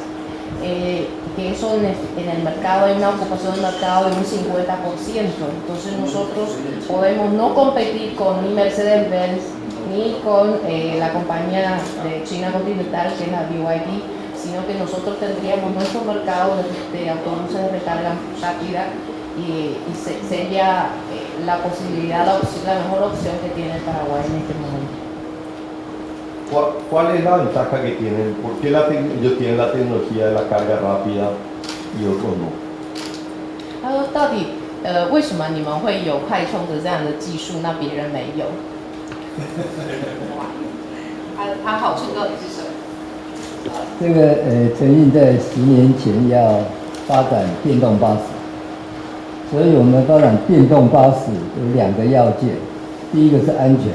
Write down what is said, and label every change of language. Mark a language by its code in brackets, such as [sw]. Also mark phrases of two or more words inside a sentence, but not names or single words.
[es] Que eso en el mercado hay una ocupación del mercado de un 50%, entonces nosotros podemos no competir con ni Mercedes-Benz ni con la compañía de China continental que es la BYD, sino que nosotros tendríamos nuestro mercado de autobuses de recarga rápida y sería la posibilidad, la mejor opción que tiene el Paraguay en este momento. ¿Cuál es la ventaja que tienen? ¿Por qué ellos tienen la tecnología de la carga rápida y otros no? [zh] 他说到底为什么你们会有快充的这样的技术，那别人没有？它好处到底是什么？这个陈运在10年前要发展电动巴士，所以我们发展电动巴士有2个要件，第一个是安全。